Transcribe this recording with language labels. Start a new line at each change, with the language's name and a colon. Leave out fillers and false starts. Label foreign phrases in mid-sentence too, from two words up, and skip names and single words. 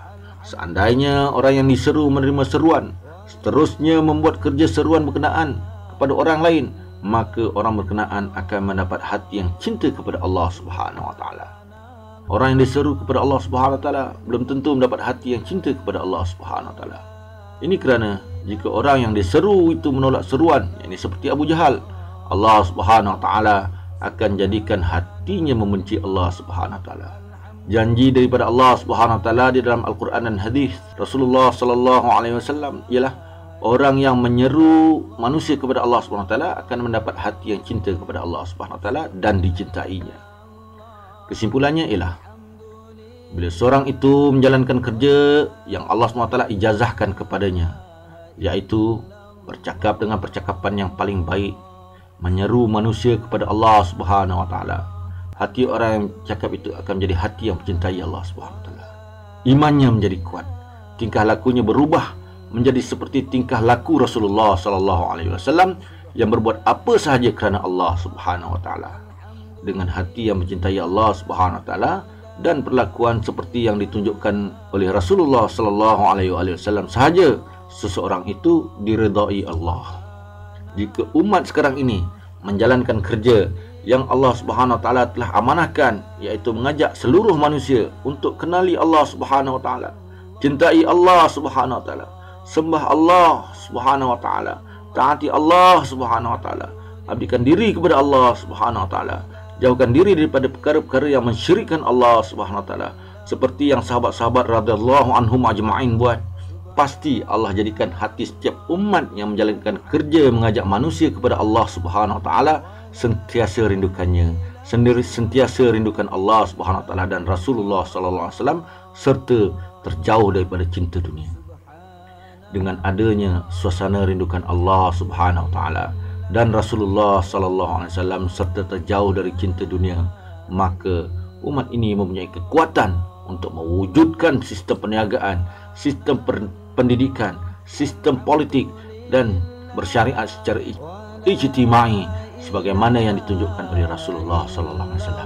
Malay: Seandainya orang yang diseru menerima seruan, seterusnya membuat kerja seruan berkenaan kepada orang lain, maka orang berkenaan akan mendapat hati yang cinta kepada
Arabic: الله سبحانه وتعالى.
Malay: Orang yang diseru kepada
Arabic: الله سبحانه وتعالى
Malay: belum tentu mendapat hati yang cinta kepada
Arabic: الله سبحانه وتعالى.
Malay: Ini kerana jika orang yang diseru itu menolak seruan, yakni seperti Abu Jahal,
Arabic: الله سبحانه وتعالى
Malay: akan jadikan hatinya membenci
Arabic: الله سبحانه وتعالى.
Malay: Janji daripada
Arabic: الله سبحانه وتعالى
Malay: di dalam Al-Quran dan hadis
Arabic: رسول الله صلى الله عليه وسلم
Malay: ialah orang yang menyeru manusia kepada
Arabic: الله سبحانه وتعالى
Malay: akan mendapat hati yang cinta kepada
Arabic: الله سبحانه وتعالى
Malay: dan dicintainya. Kesimpulannya ialah bila seorang itu menjalankan kerja yang
Arabic: الله سبحانه وتعالى
Malay: ijazahkan kepadanya, iaitu bercakap dengan percakapan yang paling baik, menyeru manusia kepada
Arabic: الله سبحانه وتعالى,
Malay: hati orang yang cakap itu akan menjadi hati yang mencintai
Arabic: الله سبحانه وتعالى.
Malay: Imannya menjadi kuat, tingkah lakunya berubah menjadi seperti tingkah laku
Arabic: رسول الله صلى الله عليه وسلم
Malay: yang berbuat apa sahaja kerana
Arabic: الله سبحانه وتعالى.
Malay: Dengan hati yang mencintai
Arabic: الله سبحانه وتعالى
Malay: dan perlakuan seperti yang ditunjukkan oleh
Arabic: رسول الله صلى الله عليه وسلم
Malay: sahaja, seseorang itu diredai Allah. Jika umat sekarang ini menjalankan kerja yang
Arabic: الله سبحانه وتعالى
Malay: telah amanahkan, iaitu mengajak seluruh manusia untuk kenali
Arabic: الله سبحانه وتعالى,
Malay: cintai
Arabic: الله سبحانه وتعالى,
Malay: sembah
Arabic: الله سبحانه وتعالى,
Malay: taati
Arabic: الله سبحانه وتعالى,
Malay: abdikan diri kepada
Arabic: الله سبحانه وتعالى,
Malay: jauhkan diri daripada perkara-perkara yang mensyirikkan
Arabic: الله سبحانه وتعالى,
Malay: seperti yang sahabat-sahabat
Arabic: رضي الله عنهم أجمعين
Malay: buat. Pasti Allah jadikan hati setiap umat yang menjalankan kerja mengajak manusia kepada
Arabic: الله سبحانه وتعالى
Malay: sentiasa rindukannya, sentiasa rindukan
Arabic: الله سبحانه وتعالى
Malay: dan
Arabic: رسول الله صلى الله عليه وسلم,
Malay: serta terjauh daripada cinta dunia. Dengan adanya suasana rindukan
Arabic: الله سبحانه وتعالى
Malay: dan
Arabic: رسول الله صلى الله عليه وسلم
Malay: serta terjauh dari cinta dunia, maka umat ini mempunyai kekuatan untuk mewujudkan sistem perniagaan, sistem pendidikan, sistem politik dan bersyariat secara ijtimai sebagaimana yang ditunjukkan oleh
Arabic: رسول الله صلى الله عليه وسلم.